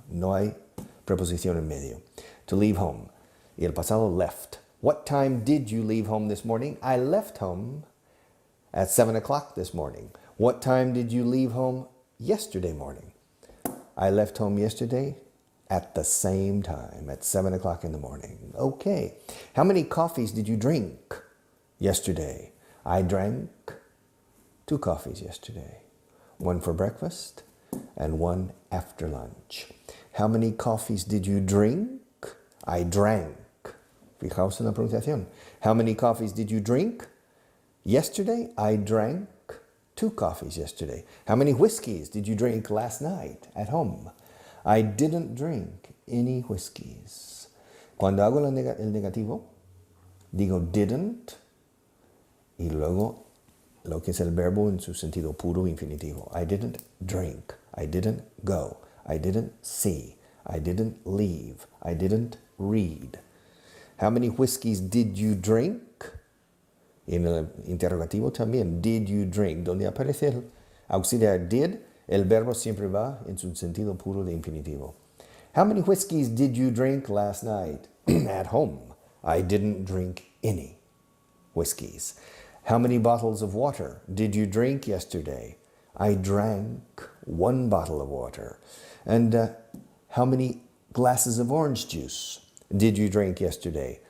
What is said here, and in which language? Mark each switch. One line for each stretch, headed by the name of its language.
Spanish: No hay preposición en medio.
English: To leave home.
Spanish: Y el pasado
English: left. What time did you leave home this morning? I left home at 7 o'clock this morning. What time did you leave home yesterday morning? I left home yesterday at the same time, at 7 o'clock in the morning. Okay. How many coffees did you drink yesterday? I drank 2 coffees yesterday. One for breakfast and one after lunch. How many coffees did you drink? I drank.
Spanish: Fijaos en la pronunciación.
English: How many coffees did you drink? Yesterday, I drank 2 coffees yesterday. How many whiskeys did you drink last night at home? I didn't drink any whiskeys.
Spanish: Cuando hago el negativo, digo didn't y luego lo que es el verbo en su sentido puro infinitivo.
English: I didn't drink. I didn't go. I didn't see. I didn't leave. I didn't read. How many whiskeys did you drink?
Spanish: En el interrogativo también,
English: did you drink?
Spanish: Donde aparece el auxiliar did, el verbo siempre va en su sentido puro de infinitivo.
English: How many whiskeys did you drink last night? At home, I didn't drink any whiskeys. How many bottles of water did you drink yesterday? I drank 1 bottle of water. And how many glasses of orange juice did you drink yesterday?